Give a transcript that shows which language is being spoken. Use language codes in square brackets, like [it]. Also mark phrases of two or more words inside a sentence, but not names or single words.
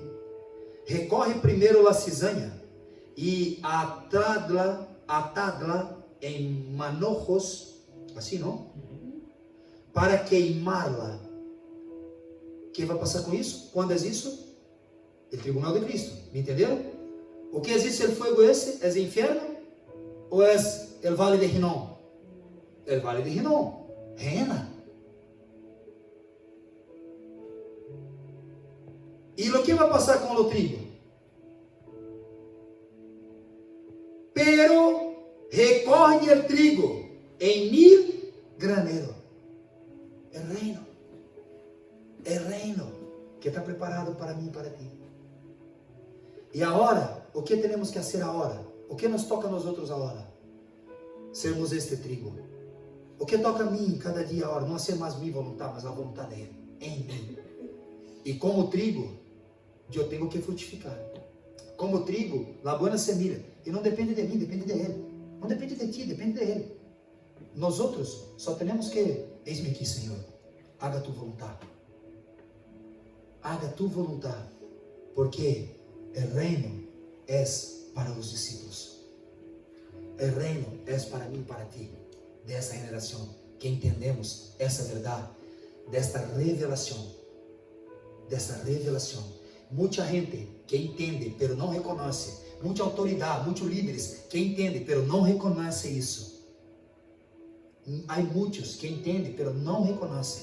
[pt] Recorre primeiro a cizaña e atadla em manojos, assim não? Para queimá-la. O que vai passar com isso? Quando é isso? O tribunal de Cristo. Me entenderam? O que existe o fogo esse? É o inferno? Ou é o vale de Rinom? [es] El vale de Rinom. Reina. [pt] E o que vai passar com o trigo? [es] Pero recorre el trigo em 1000 graneros. [pt] É reino que está preparado para mim e para ti. E agora, o que temos que fazer agora? O que nos toca a nós outros agora? Sermos este trigo. O que toca a mim cada dia agora? Não ser mais minha vontade, mas a vontade dele em mim. E como trigo, eu tenho que frutificar. Como trigo, a boa semilha. E não depende de mim, depende de ele. Não depende de ti, depende de ele. Nós outros só temos que eis-me aqui, Senhor, [es] haga tu voluntad. Haga tu voluntad, porque el reino es para los discípulos. El reino es para mí y para ti, de esta generación, que entendemos [pt] essa verdade, desta revelação. Muita gente que entende, pero não reconhece. Muita autoridade, muitos líderes que entendem, pero não reconhecem isso. Há muitos que entendem, pero não reconhecem.